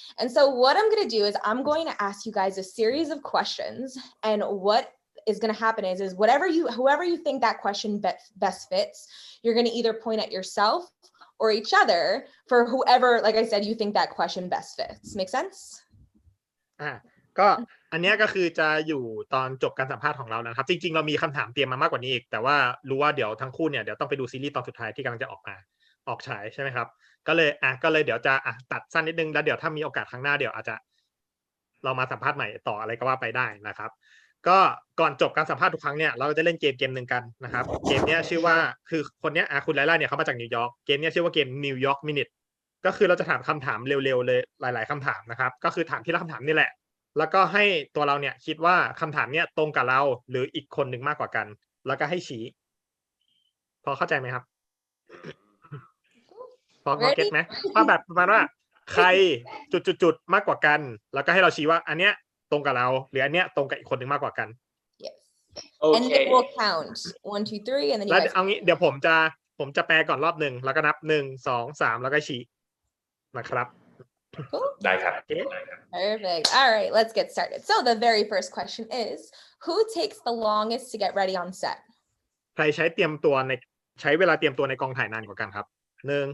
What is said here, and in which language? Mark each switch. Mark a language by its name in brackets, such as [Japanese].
[English] And so what I'm going to do is I'm going to ask you guys a series of questions, and what is going to happen is whoever you think that question best fits, you're going to either point at yourself or each other for whoever, like I said, you think that question best fits. Make sense? [Thai] ก็อันนี้ก็คือจะอยู่ตอนจบการสัมภาษณ์ของเรานะครับจริงๆเรามีคำถามเตรียมมามากกว่านี้อีกแต่ว่ารู้ว่าเดี๋ยวทั้งคู่เนี่ยเดี๋ยวต้องไปดูซีรีส์ตอนสุดท้ายที่กำลังจะออกฉายใช่ไหมครับก็เลยเดี๋ยวจะตัดสั้นนิดนึงแล้วเดี๋ยวถ้ามีโอกาสครั้งหน้าเดี๋ยวอาจจะ เรามาสัมภาษณ์ใหม่ต่ออะไรก็ว่าไปได้นะครับก็ก่อนจบการสัมภาษณ์ทุกครั้งเนี่ยเราจะเล่นเกมหนึ่งกันนะครับเกมนี้ชื่อว่าคือคนนี้คุณไลล่าเนี่ยเขามาจากนิวยอร์กเกมนี้ชื่อว่าเกม New York Minute ก็คือเราจะถามคำถามเร็วๆเลยหลายๆคำถามนะครับก็คือถามทีละคำถามนี่แหละแล้วก็ให้ตัวเราเนี่ยคิดว่าคำถามเนี่ยตรงกับเราหรืออีกคนหนึ่งมากกว่ากันแล้วก็ให้ชี้พอเข้าใจไหมครับ พอเก็ตไหมว่าแบบประมาณว่าใครจุดๆมากกว่ากันแล้วก็ให้เราชี้ว่าอันเนี้ยตรงกับเราหรืออันเนี้ยตรงกับอีกคนหนึ่งมากกว่ากัน [English] Yes. Okay. And it will count 1, 2, 3 and then you guys. [Thai] เอางี้เดี๋ยวผมจะแปลก่อนรอบหนึ่งแล้วก็นับ1 2 3แล้วก็ชี้นะครับ [English] Cool. [Thai] ได้ครับ [English] Perfect. All right, let's get started. So the very first question is, who takes the longest to get ready on set? [Thai] ใครใช้เวลาเตรียมตัวในกองถ่ายนานกว่ากันครับ1 2 3